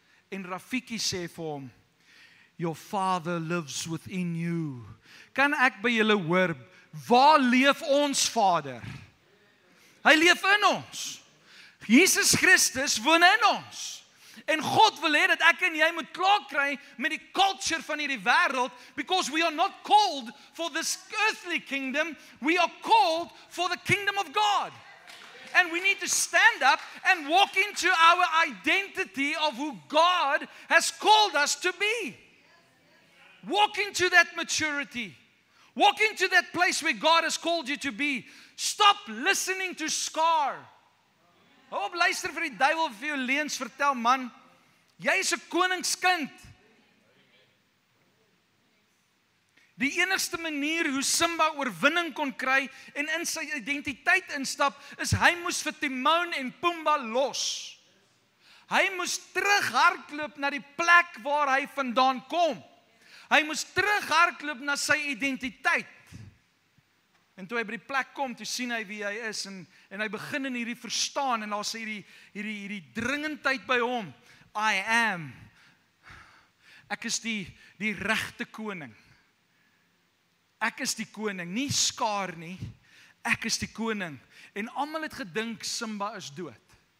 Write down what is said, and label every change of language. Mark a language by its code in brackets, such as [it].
[af] En Rafiki sê vir hom, [en] your father lives within you. [af] Kan ek by julle hoor, waar leef ons Vader? Hy leef in ons. Jesus Christus woon in ons. En God wil hê dat ek en jy moet klaar kry met die culture van hierdie wêreld, [en] because we are not called for this earthly kingdom, we are called for the kingdom of God. And we need to stand up and walk into our identity of who God has called us to be. Walk into that maturity. Walk into that place where God has called you to be. Stop listening to Scar. [af] Hou op luister vir die duiwel vir jou leuns vertel, man. Jy is 'n koningskind. Die enigste manier hoe Simba oorwinning kon kry en in sy identiteit instap, is hy moes vir Timon en Pumbaa los. Hy moes terughardloop na die plek waar hy vandaan kom. Hy moes terughardloop na sy identiteit. En toe hy by die plek kom, toe sien hy wie hy is en hy begin in hierdie verstaan en daar sê hierdie dringendheid by hom. [en] I am. [af] Ek is die regte koning. Ek is die koning, nie Scar nie. Ek is die koning. En almal het gedink Simba is dood.